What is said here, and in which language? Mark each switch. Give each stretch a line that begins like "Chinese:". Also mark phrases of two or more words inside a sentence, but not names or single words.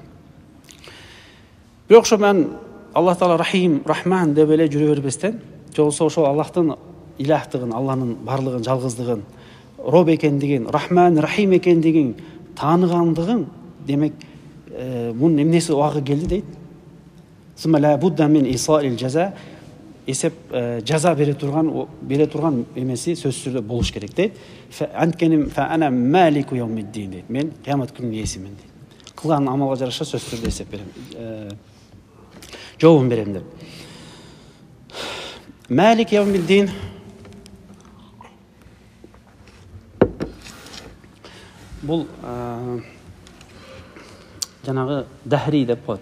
Kyrgyz: Бирок ошо мен Аллах Таала Рахим, Рахман деп эле жүрө бербестен, же болбосо ошол Аллахтын илахтыгын, Алланын барлыгын, жалгыздыгын, Роб экендигин, Рахман, Рахим экендигин тааныгандыгын, демек, мунун эмнеси убагы келди дейт.
Arabic: ثم لا بد من
Kyrgyz: исаил жаза, эсеп жаза бере турган эмеси сөзсүз түрдө болуш керек дейт. Анткени
Arabic: فأنا مالك يوم الدين
Kyrgyz: дейт. Мен кыямат күнүнүн ээсимин дейт. Кылган амалга жараша сөзсүз түрдө эсеп берем. Жообун берем деп.
Arabic: مالك يوم الدين
Kyrgyz: бул жанагы дахри деп коет.